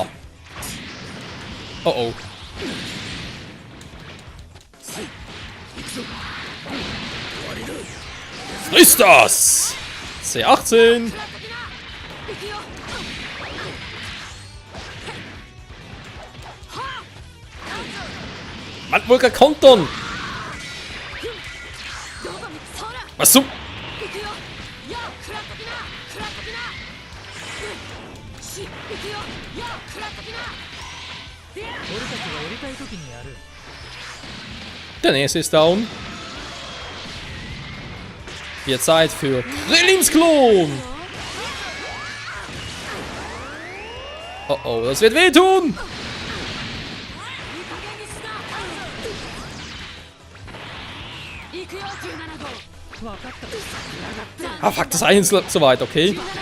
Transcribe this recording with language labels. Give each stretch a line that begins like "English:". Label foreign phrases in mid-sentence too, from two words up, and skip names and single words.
German: Oh oh. Frisst das! C18. Man wohl gar kontern. Was zum...
Japanese: 行くよ。やあ、クラックだ。クラックだ。行くよ。やあ、クラックだ。俺たちがやりたい時にやる。
German: Der nächste ist down. Wird Zeit für Krillins Klon. Oh oh, das wird wehtun. Ah fuck, das eine ist so weit, okay.